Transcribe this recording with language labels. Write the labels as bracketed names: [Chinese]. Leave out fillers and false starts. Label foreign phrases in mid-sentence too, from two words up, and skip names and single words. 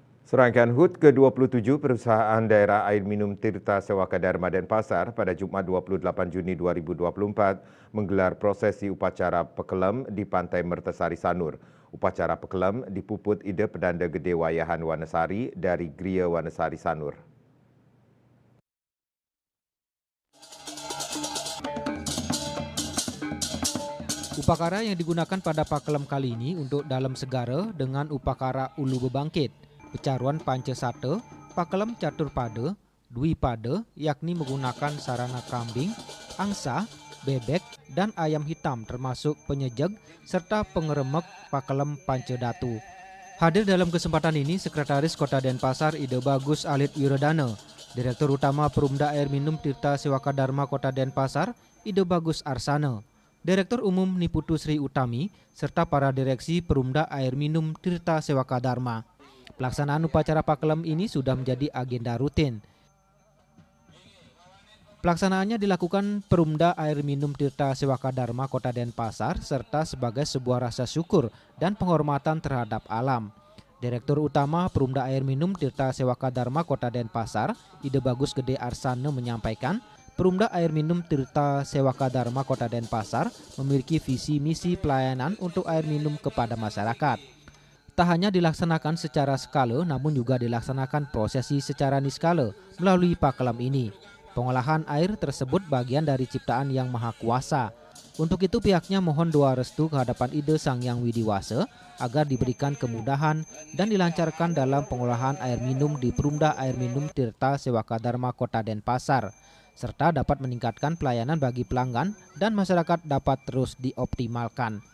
[Indonesian] Serangkaian HUT ke-27 Perusahaan Daerah Air Minum Tirta Sewaka Dharma Denpasar pada Jumat 28 Juni 2024 menggelar prosesi upacara pekelem di Pantai Mertasari Sanur. Upacara pekelem dipuput Ide Pedanda Gede Wayahan Wanesari dari Gria Wanesari Sanur. Upakara yang digunakan pada pakelem kali ini untuk dalam segara dengan upakara ulu bebangkit, pecaruan pancasate, pakelem catur pada, dwi pada yakni menggunakan sarana kambing, angsa, bebek, dan ayam hitam termasuk penyejeg serta pengeremek pakelem pancadatu. Hadir dalam kesempatan ini Sekretaris Kota Denpasar Ide Bagus Alit Wiradana, Direktur Utama Perumda Air Minum Tirta Sewaka Dharma Kota Denpasar Ide Bagus Arsana, Direktur Umum Niputu Sri Utami, serta para direksi Perumda Air Minum Tirta Sewaka Dharma. Pelaksanaan upacara pakelem ini sudah menjadi agenda rutin. Pelaksanaannya dilakukan Perumda Air Minum Tirta Sewaka Dharma Kota Denpasar serta sebagai sebuah rasa syukur dan penghormatan terhadap alam. Direktur Utama Perumda Air Minum Tirta Sewaka Dharma Kota Denpasar, Ide Bagus Gede Arsana menyampaikan, Perumda Air Minum Tirta Sewaka Dharma Kota Denpasar memiliki visi misi pelayanan untuk air minum kepada masyarakat. Tak hanya dilaksanakan secara skala, namun juga dilaksanakan prosesi secara niskala melalui pakelem ini. Pengolahan air tersebut bagian dari ciptaan Yang Maha Kuasa. Untuk itu pihaknya mohon doa restu kehadapan Ide Sang Yang Widiwasa agar diberikan kemudahan dan dilancarkan dalam pengolahan air minum di Perumda Air Minum Tirta Sewaka Dharma Kota Denpasar, serta dapat meningkatkan pelayanan bagi pelanggan dan masyarakat dapat terus dioptimalkan.